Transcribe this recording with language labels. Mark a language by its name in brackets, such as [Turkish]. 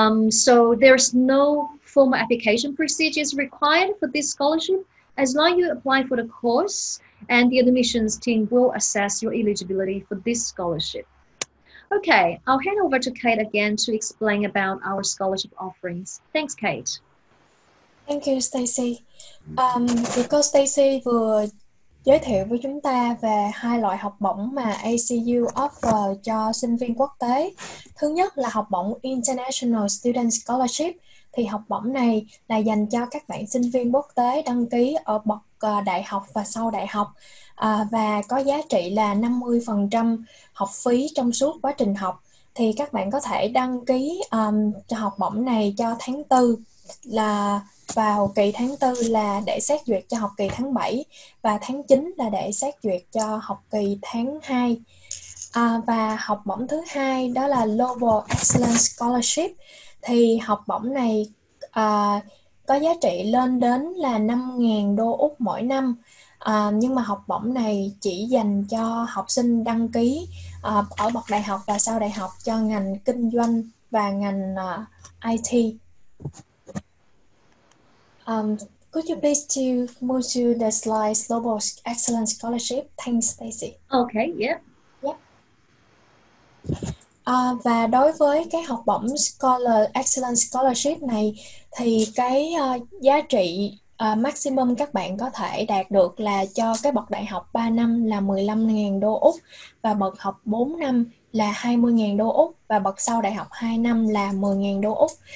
[English] So there's no formal application procedures required for this scholarship. As long as you apply for the course, and the admissions team will assess your eligibility for this scholarship. Okay, I'll hand over to Kate again to explain about our scholarship offerings. Thanks, Kate. Thank you, Stacy. [Vietnamese] Thì cô Stacy vừa giới thiệu với chúng ta về 2 loại học bổng mà ACU offer cho sinh viên quốc tế. Thứ nhất là học bổng International Student Scholarship. Thì học bổng này là dành cho các bạn sinh viên quốc tế đăng ký ở bậc đại học và sau đại học, và có giá trị là 50% học phí trong suốt quá trình học. Thì các bạn có thể đăng ký cho học bổng này cho tháng 4 là vào kỳ tháng 4 là để xét duyệt cho học kỳ tháng 7 và tháng 9 là để xét duyệt cho học kỳ tháng 2. Và học bổng thứ hai đó là Global Excellence Scholarship. Thì học bổng này có giá trị lên đến là 5.000 đô Úc mỗi năm. Nhưng mà học bổng này chỉ dành cho học sinh đăng ký ở bậc đại học và sau đại học cho ngành kinh doanh và ngành IT. [English] Could you please to move to the slide Global Excellence Scholarship? Thanks, Stacy. Okay, yeah. [Vietnamese] Và đối với cái học bổng Excellence Scholarship này thì cái giá trị maximum các bạn có thể đạt được là cho cái bậc đại học 3 năm là 15.000 đô Úc và bậc học 4 năm là 20.000 đô Úc và bậc sau đại học 2 năm là 10.000 đô Úc.